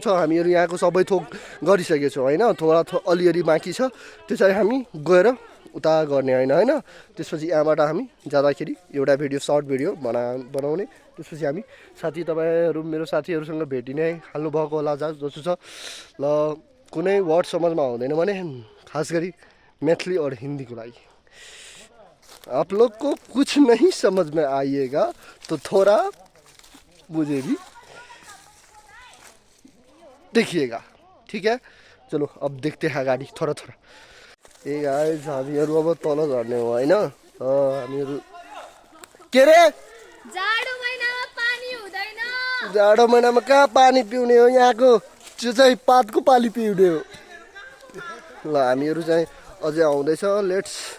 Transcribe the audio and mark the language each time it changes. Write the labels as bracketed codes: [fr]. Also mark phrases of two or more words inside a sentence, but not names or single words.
[ne] हामीहरू यहाँको सबै थोक गरिसकेको छौँ होइन, थोडा अलिअलि बाँकी छ, त्यो चाहिँ हामी गएर उता गर्ने होइन। त्यसपछि यहाँबाट हामी जाँदाखेरि एउटा भिडियो सर्ट भिडियो बनाउने। त्यसपछि हामी तपाईँहरू मेरो साथीहरूसँग भेटि नै हाल्नुभएको होला जस्तो छ। ल कुनै वर्ड समझमा आउँदैन भने खास गरी मैथिली और हिंदी को लागि [hi] आप लोग को कुछ नहीं समझ में आइएगा तो थोड़ा मुझे भी देखिएगा, ठीक है। चलो अब देखते हैं गाडी थोड़ा [ne] ए गाइस हामीहरू अब तल झर्ने हो होइन। हामीहरू के रे जाडो महिनामा पानी हुँदैन। जाडो महिनामा कहाँ पानी पिउने हो, यहाँको त्यो चाहिँ पातको पानी पिउने हो। ल हामीहरू चाहिँ अझै आउँदैछ, लेट्स।